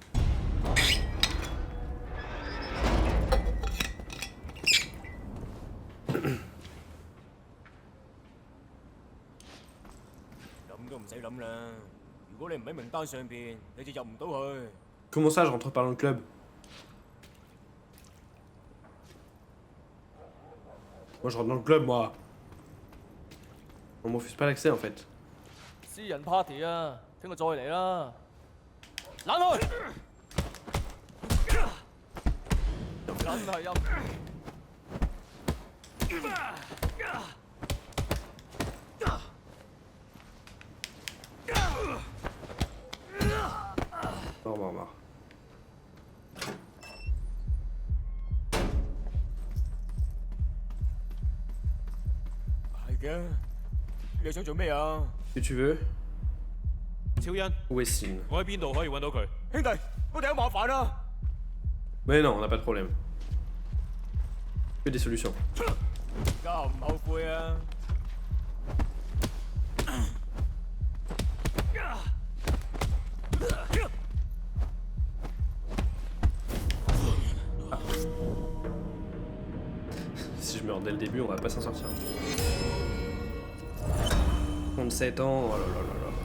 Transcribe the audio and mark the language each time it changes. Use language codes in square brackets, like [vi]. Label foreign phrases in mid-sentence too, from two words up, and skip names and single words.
[fr] Comment ça, je rentre pas dans le club? Moi, je rentre dans le club, moi. On me refuse pas l'accès, en fait. [yue] 私人 party 啊，聽日再嚟啦。冷去，真係陰。 [fr] Marre. [yue] 係嘅，你想做咩啊？ [fr] Que tu veux? [yue] 超恩， [fr] Où est Sin? [yue] 我喺邊度可以揾到佢？兄弟，我哋有麻煩啦！ [fr] Mais non, on n'a pas de problème. Que des solutions. [yue] 而家唔後悔啊！ [fr] Si je meurs dès le début, on va pas s'en sortir. 37 ans, oh là là là là.